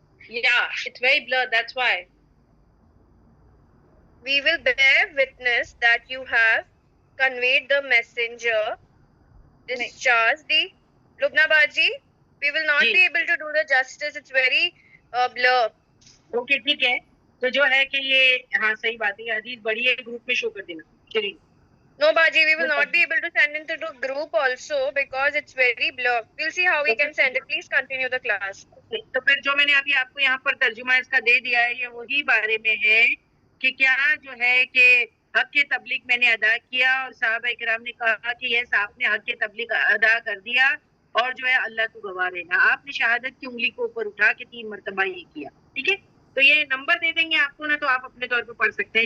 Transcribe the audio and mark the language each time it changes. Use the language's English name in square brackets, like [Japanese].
[English] Yeah, it's very blur. That's why. We will bear witness that you have conveyed the messenger, discharged the. Lubna Baji, we will not be able to do the justice. It's very blur. [Urdu] Okay, ٹھیک ہے. تو جو ہے کہ یہ ہاں صحیح بات ہے. یہ حدیث بڑی ہے، گروپ میں شو کر دینا. شرین. [English] No, Baji, we will not be able to send it to group also because it's very blur. We'll see how we can send it. Please continue the class. [Urdu] تو پھر جو میں نے ابھی آپ کو یہاں پر ترجمہ اس کا دے دیا ہے، یہ وہی بارے میں ہے کہ کیا جو ہے کہ حق کے تبلیغ میں نے ادا کیا اور صحابہ کرام نے کہا کہ یہ صاحب نے حق کے تبلیغ ادا کر دیا اور جو ہے اللہ تو گواہ رہنا. آپ نے شہادت کی انگلی کو اوپر اٹھا کے 3 مرتبہ یہ کیا. ٹھیک ہے، تو یہ نمبر دے دیں گے آپ کو نا، تو آپ اپنے طور پہ پڑھ سکتے ہیں.